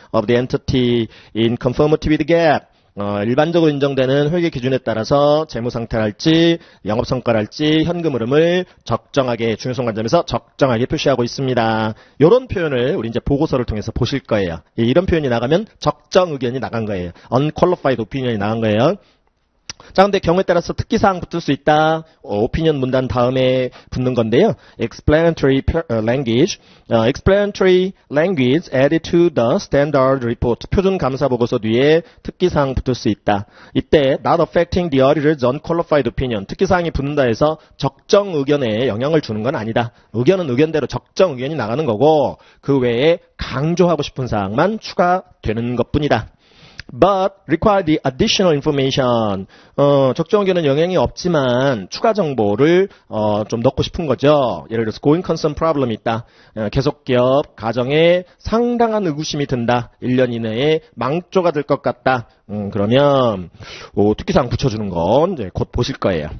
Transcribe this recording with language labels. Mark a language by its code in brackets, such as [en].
[en] of the entity in conformity with GAAP, [ko] 일반적으로 인정되는 회계 기준에 따라서 재무 상태랄지 영업 성과랄지 현금 흐름을 적정하게, 중요성 관점에서 적정하게 표시하고 있습니다. 이런 표현을 우리 이제 보고서를 통해서 보실 거예요. 이런 표현이 나가면 적정 의견이 나간 거예요. unqualified opinion이 나간 거예요. 자, 근데 경우에 따라서 특기사항 붙을 수 있다. 오피니언 문단 다음에 붙는 건데요. [en] explanatory language, explanatory language added to the standard report, [ko] 표준 감사 보고서 뒤에 특기사항 붙을 수 있다. 이때 [en] not affecting the auditor's unqualified opinion, [ko] 특기사항이 붙는다 해서 적정 의견에 영향을 주는 건 아니다. 의견은 의견대로 적정 의견이 나가는 거고, 그 외에 강조하고 싶은 사항만 추가되는 것뿐이다. [en] but require the additional information. [ko] 적정 의견은 영향이 없지만 추가 정보를 좀 넣고 싶은 거죠. 예를 들어서 going concern problem이 있다. 계속 기업 가정에 상당한 의구심이 든다. 1년 이내에 망조가 될 것 같다. 그러면 특기사항 붙여주는 건 이제 곧 보실 거예요.